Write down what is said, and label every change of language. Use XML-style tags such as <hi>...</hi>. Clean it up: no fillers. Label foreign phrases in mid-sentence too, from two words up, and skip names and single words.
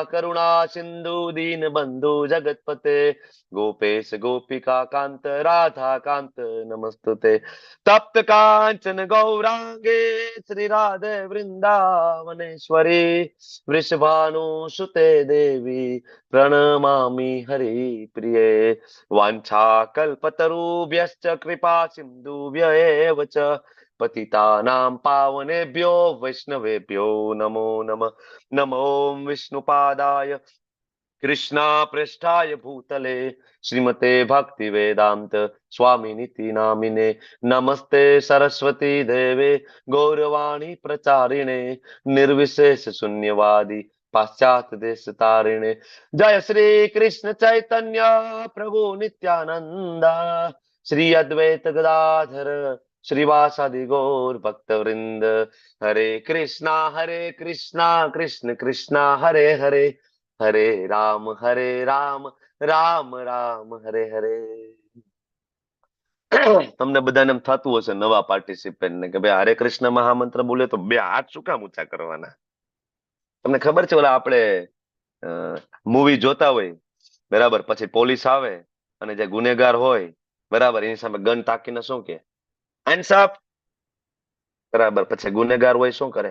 <sa>કરુણા સિંધુ દીન બંધુ જગતપતે ગોપેશ ગોપિકા કાંત રાધા કાંત નમસ્તુતે તપ્ત કાંચન ગૌરાંગે શ્રી રાધે વૃંદાવનેશ્વરી વૃષભાનુ સુતે દેવી પ્रणमामि हरि प्रिये वाञ्छा कल्पतरुभ्यश्च कृपा सिन्धुभ्य एव च पतितानां पावनेभ्यो वैष्णवेभ्यो नमो नमः नमो विष्णुपादाय कृष्णापृष्ठाय भूतले श्रीमते भक्ति वेदांत स्वामिनिति नामिने नमस्ते सरस्वती देवे गौरवाणी प्रचारिणे निर्विशेष शून्यवादी पाश्चात देश तारिणे जय श्री कृष्ण चैतन्य प्रभु नित्यानंद श्री अद्वैत गदाधर श्रीवासादि गौर भक्त वृंद हरे कृष्णा कृष्ण कृष्णा हरे हरे हरे राम राम राम हरे हरे</sa> <gu>તમને બધાને એમ થતું હશે નવા પાર્ટિસિપેન્ટ ને કે ભાઈ હરે કૃષ્ણ મહામંત્ર બોલે તો બે હાથ શું કામ ઊંચા કરવાના? તમને ખબર છે ઓલા આપણે મૂવી જોતા હોય બરાબર, પછી પોલીસ આવે અને જે ગુનેગાર હોય બરાબર એની સામે ગન તાકીને શું કે</gu> <en>hands up</en> <gu>બરાબર, પછી ગુનેગાર હોય શું કરે?</gu>